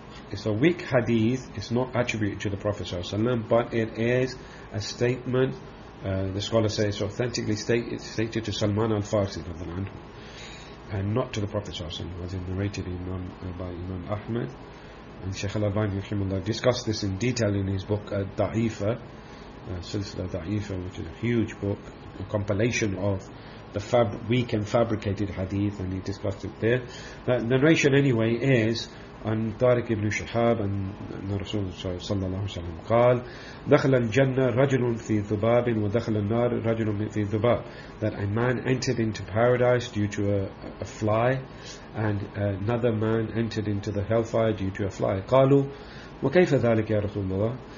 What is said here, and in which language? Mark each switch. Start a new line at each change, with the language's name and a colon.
English: It's a weak hadith, it's not attributed to the Prophet ﷺ, but it is a statement, the scholars say it's authentically stated to Salman al-Farsi, and not to the Prophet ﷺ, as it's narrated by Imam Ahmed. And Shaykh al-Albani rahimahullah discussed this in detail in his book Da'ifa, Silsila Da'ifa, which is a huge book, a compilation of the weak and fabricated hadith, and he discussed it there. That narration anyway is,
Arabic: عن طارق بن شهاب أن الرسول صلى الله عليه وسلم قال دخل الجنة رجل في ذباب ودخل النار رجل في ذباب.
English: That a man entered into paradise due to a fly, and another man entered into the hellfire due to a fly.
Arabic: قالوا وكيف ذلك يا رسول الله.